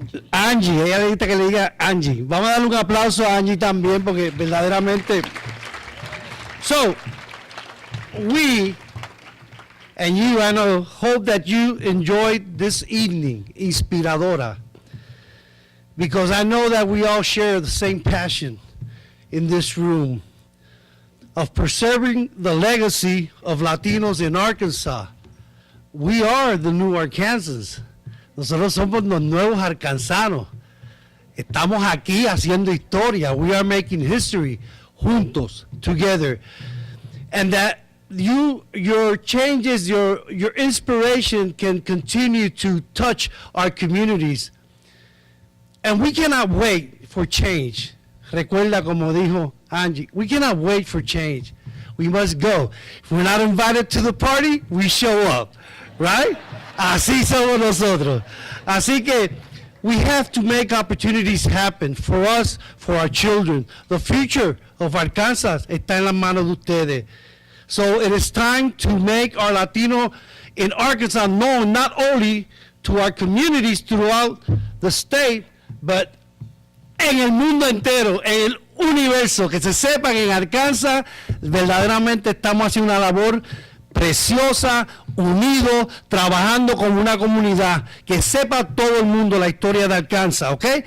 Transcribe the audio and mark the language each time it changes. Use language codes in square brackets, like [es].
[es] Angie, ella le dice que le diga Angie. Vamos a darle un aplauso a Angie también porque verdaderamente. [en] So, we and you, I know, hope that you enjoyed this evening, inspiradora. Because I know that we all share the same passion in this room of preserving the legacy of Latinos in Arkansas. We are the new Arkansans. [es] Nosotros somos los nuevos arkansanos. Estamos aquí haciendo historia. [en] We are making history juntos, together. And that your changes, your inspiration can continue to touch our communities. And we cannot wait for change. [es] Recuerda como dijo Angie, [en] we cannot wait for change. We must go. If we're not invited to the party, we show up, right? [es] Así somos nosotros. Así que [en] we have to make opportunities happen for us, for our children. The future of Arkansas [es] está en las manos de ustedes. [en] So it is time to make our Latino in Arkansas known not only to our communities throughout the state, but [es] en el mundo entero, en el universo, que se sepa que en Arkansas verdaderamente estamos haciendo una labor preciosa, unidos, trabajando como una comunidad, que sepa todo el mundo la historia de Arkansas, ¿ok?